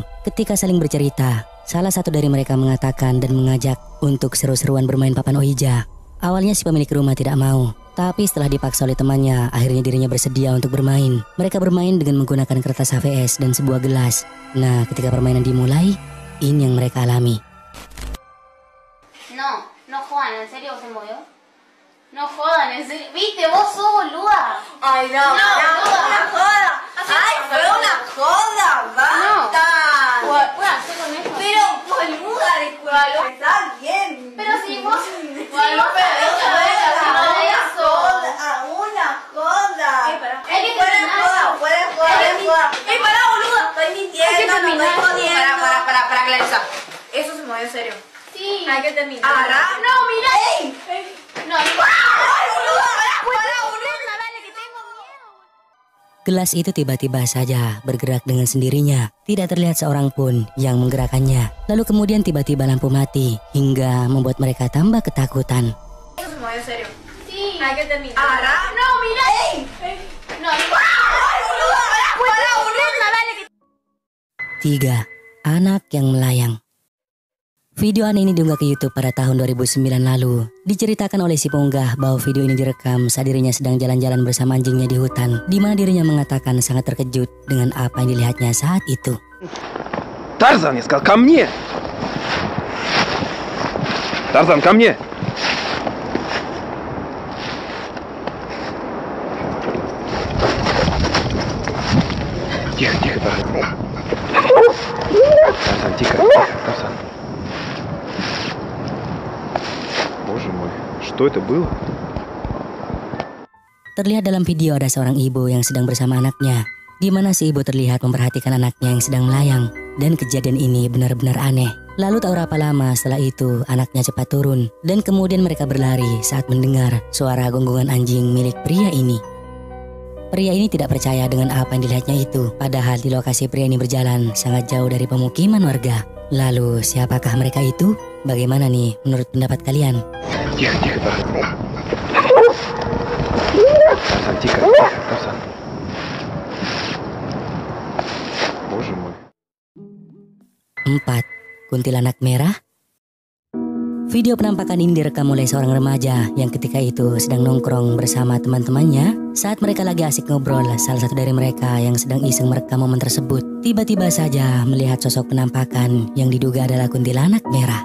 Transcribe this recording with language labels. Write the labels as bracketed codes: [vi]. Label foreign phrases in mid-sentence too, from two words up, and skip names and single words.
[id] Ketika saling bercerita, salah satu dari mereka mengatakan dan mengajak untuk seru-seruan bermain papan ohija. Awalnya si pemilik rumah tidak mau, tapi setelah dipaksa oleh temannya, akhirnya dirinya bersedia untuk bermain. Mereka bermain dengan menggunakan kertas HVS dan sebuah gelas. Nah, ketika permainan dimulai, ini yang mereka alami. [es] No jodan, ¿en serio se movió? No jodan, ¿en serio? ¿Viste? Vos sos boluda. Ay, no, una joda. Ay, fue una joda, basta. ¿Puedo hacer con esto? Pero, boluda, disculpa, está bien. Pero si vos... Bueno, pero déjame ver, una joda. Hay que terminar. Puede joda. Pará, boluda, estoy mintiendo, no estoy jodiendo. Para clarizar. Eso se movió en serio. Sí. Hay que terminar. No, mira. No, ¡Ay, boluda! ¡Para, boluda! Dale, que tengo miedo. [id] Gelas itu tiba-tiba saja bergerak dengan sendirinya. Tidak terlihat seorang pun yang menggerakkannya. Lalu kemudian tiba-tiba lampu mati hingga membuat mereka tambah ketakutan. [es] Eso se movió en serio. Sí. Hay que terminar. No, mira. No, ¡Ay, boluda! ¡Para, boluda! Dale, que... [id] 3. Anak yang melayang. Video aneh ini diunggah ke YouTube pada tahun 2009 lalu. Diceritakan oleh si pengunggah bahwa video ini direkam saat dirinya sedang jalan-jalan bersama anjingnya di hutan, di mana dirinya mengatakan sangat terkejut dengan apa yang dilihatnya saat itu. [ru] Tarzan, я сказал, ко мне! Tarzan, ко мне! Тихо, Tarzan. Tarzan, тихо, Tarzan. Боже мой, что это было? [id] Terlihat dalam video ada seorang ibu yang sedang bersama anaknya, di mana si ibu terlihat memperhatikan anaknya yang sedang melayang. Dan kejadian ini benar-benar aneh. Lalu tak berapa lama setelah itu anaknya cepat turun dan kemudian mereka berlari saat mendengar suara gonggongan anjing milik pria ini. Pria ini tidak percaya dengan apa yang dilihatnya itu, padahal di lokasi pria ini berjalan sangat jauh dari pemukiman warga. Lalu siapakah mereka itu? Bagaimana nih menurut pendapat kalian? [ru] Тихо, Tarzan. Tarzan, тихо, Tarzan. Боже мой. [id] 4. Kuntilanak merah. Video penampakan ini direkam oleh seorang remaja yang ketika itu sedang nongkrong bersama teman-temannya. Saat mereka lagi asik ngobrol, salah satu dari mereka yang sedang iseng merekam momen tersebut tiba-tiba saja melihat sosok penampakan yang diduga adalah kuntilanak merah.